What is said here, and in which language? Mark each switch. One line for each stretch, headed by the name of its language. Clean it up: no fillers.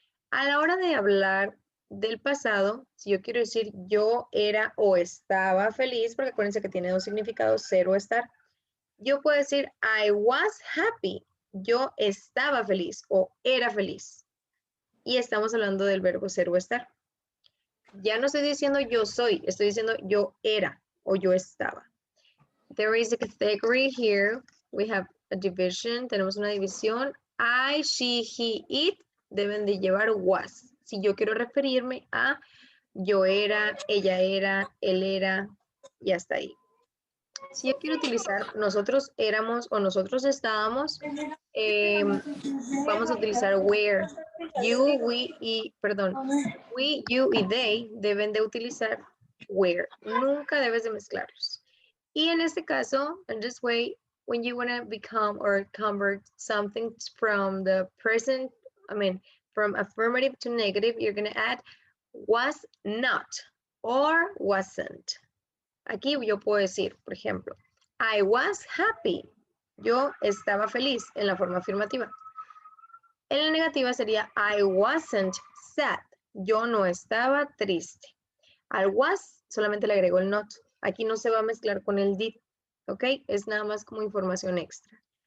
Spanish: A la hora de hablar del pasado, si yo quiero decir yo era o estaba feliz, porque acuérdense que tiene dos significados, ser o estar, yo puedo decir
English: I was happy,
Spanish: yo estaba feliz o era feliz. Y estamos hablando del verbo ser o estar. Ya no estoy diciendo yo soy, estoy diciendo yo era o yo estaba.
English: There is a category here. We have a division.
Spanish: Tenemos una división.
English: I, she, he, it
Spanish: deben de llevar
English: was.
Spanish: Si yo quiero referirme a yo era, ella era, él era, y hasta ahí. Si yo quiero utilizar nosotros éramos o nosotros estábamos, vamos a utilizar were. You, we y, perdón, we, you y they deben de utilizar were. Nunca debes de mezclarlos. Y en este caso,
English: in this way, when you want to become or convert something from the present, from affirmative to negative, you're going to add was not or wasn't.
Spanish: Aquí yo puedo decir, por ejemplo,
English: I was happy.
Spanish: Yo estaba feliz en la forma afirmativa. En la negativa sería
English: I wasn't sad.
Spanish: Yo no estaba triste. Al was solamente le agrego el not. Aquí no se va a mezclar con el did. ¿Ok? Es nada más como información extra.